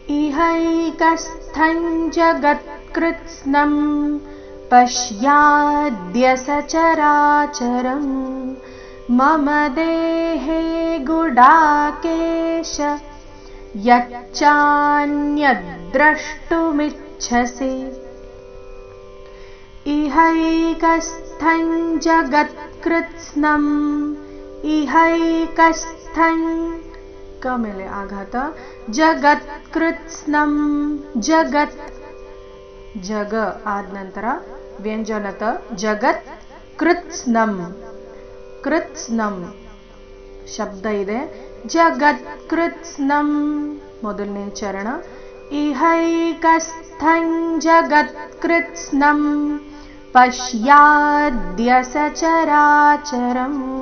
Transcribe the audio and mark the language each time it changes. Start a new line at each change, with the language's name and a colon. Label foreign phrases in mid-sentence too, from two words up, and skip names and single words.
Sanskrit: इहैकस्थं जगत्कृत्स्नं पश्याद्य सचराचरं मम देहे गुडाकेश यच्चान्यद्द्रष्टुमिच्छसि इहैकस्थं जगत्कृत्स्नं इहैकस्थं क
Kannada: ಮೇಲೆ ಆಘಾತ
Sanskrit: ಜಗತ್ಕೃತ್ಸ್ನಂ ಜಗತ್ ಜಗ
Kannada: ಆದ ನಂತರ ವ್ಯಂಜನತ
Sanskrit: ಜಗತ್ ಕೃತ್ಸ್ನಂ ಕೃತ್ಸ್ನಂ
Kannada: ಶಬ್ದ ಇದೆ
Sanskrit: ಜಗತ್ಕೃತ್ಸ್ನಂ
Kannada: ಮೊದಲನೇ ಚರಣ
Sanskrit: ಇಹೈಕಸ್ಥಂ ಜಗತ್ಕೃತ್ಸ್ನಂ ಪಶ್ಯಾದ್ಯ ಸಚರಾಚರಂ